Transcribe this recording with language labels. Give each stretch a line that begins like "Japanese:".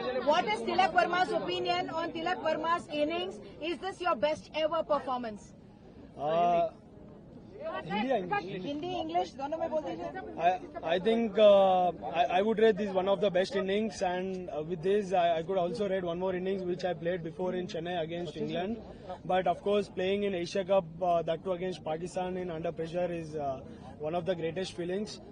English: What is Tilak Verma's opinion on Tilak Verma's innings? Is this your best ever performance?
Hindi: Hindi English दोनों में बोल दीजिए.
English: I think I would rate this one of the best innings, and with this I could also rate one more innings which I played before in Chennai against England. But of course, playing in Asia Cup, that too against Pakistan in under pressure, is one of the greatest feelings.